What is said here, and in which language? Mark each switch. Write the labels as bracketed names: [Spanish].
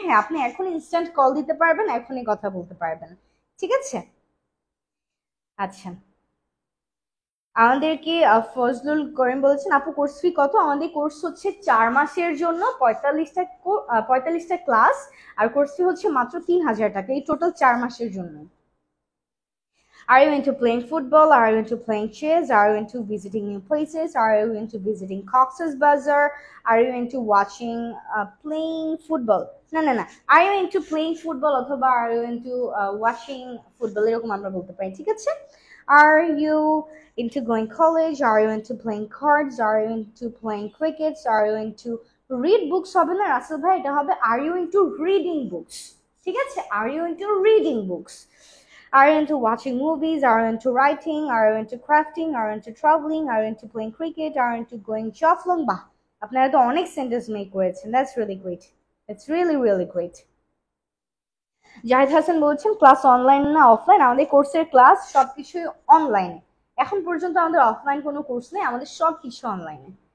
[Bangla] হ্যাঁ, আপনি এখন ইনস্ট্যান্ট কল দিতে পারবেন, এখনই কথা বলতে পারবেন, ঠিক আছে। আচ্ছা, আমাদেরকে ফজলুল করিম বলেছেন আপু কোর্স ফি কত? আমাদের কোর্স হচ্ছে 4 মাসের জন্য 45টা ক্লাস, আর কোর্স ফি হচ্ছে মাত্র 3000 টাকা, এই টোটাল 4 মাসের জন্য। [English] Are you into playing football? Are you into playing chess? Are you into visiting new places? Are you into visiting Cox's Bazar? Are you into watching playing football? [Bangla] না, [English] are you into playing football [Bangla] অথবা [English] are you into watching football, [Bangla] এরকম আমরা বলতে পারি, ঠিক আছে। [English] Are you into going college? Are you into playing cards? Are you into playing cricket? Are you into read books? [Bangla] হবে না রাসেল ভাই, এটা হবে [English] are you into reading books, [Bangla] ঠিক আছে, are you into reading books? [English] Are you into watching movies? Are you into writing? Are you into crafting? Are you into traveling? Are you into playing cricket? Are you into going shuffling? [Bangla] বাহ, আপনারা তো অনেক sentence make করেছেন, [English] That's really great, it's really great. [Bangla] Zahid Hasan বলছেন class online না offline? আমাদের কোর্সের class সবকিছুই অনলাইনে, এখন পর্যন্ত আমাদের অফলাইন কোনো কোর্স নেই, আমাদের সবকিছু অনলাইনে।